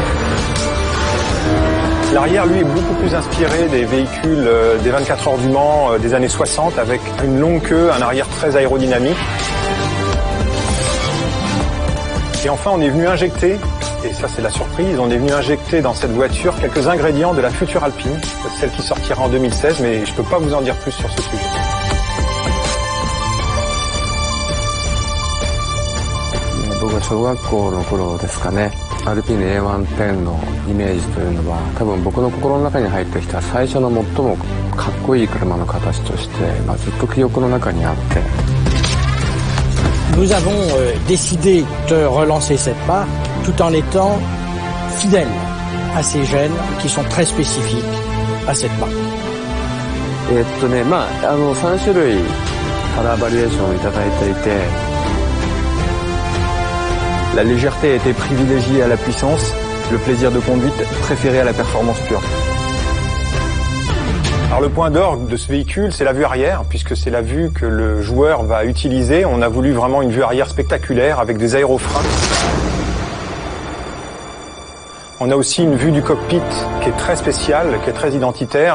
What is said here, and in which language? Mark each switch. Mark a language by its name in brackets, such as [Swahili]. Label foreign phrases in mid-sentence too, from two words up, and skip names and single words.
[French] L'arrière, lui, est beaucoup plus inspiré des véhicules des 24 heures du Mans des années 60, avec une longue queue, un arrière très aérodynamique. Et enfin, on est venu injecter, et ça c'est la surprise, on est venu injecter dans cette voiture quelques ingrédients de la future Alpine, celle qui sortira en 2016, mais je ne peux pas vous en dire plus sur ce sujet. [Japanese] 僕が小学校の頃ですかね、アルピーヌ A110 のイメージというのは多分僕の心の中に入ってきた最初の最もかっこいい車の形として、ずっと記憶の中にあって。 [French] Nous avons décidé de relancer cette marque tout en étant fidèles à ces gènes qui sont très spécifiques à cette marque. [Japanese] 3 種類カラーバリエーションをいただいていて、 [French] La légèreté a été privilégiée à la puissance, le plaisir de conduite préféré à la performance pure. Alors le point d'orgue de ce véhicule, c'est la vue arrière, puisque c'est la vue que le joueur va utiliser. On a voulu vraiment une vue arrière spectaculaire avec des aérofreins. On a aussi une vue du cockpit qui est très spéciale, qui est très identitaire.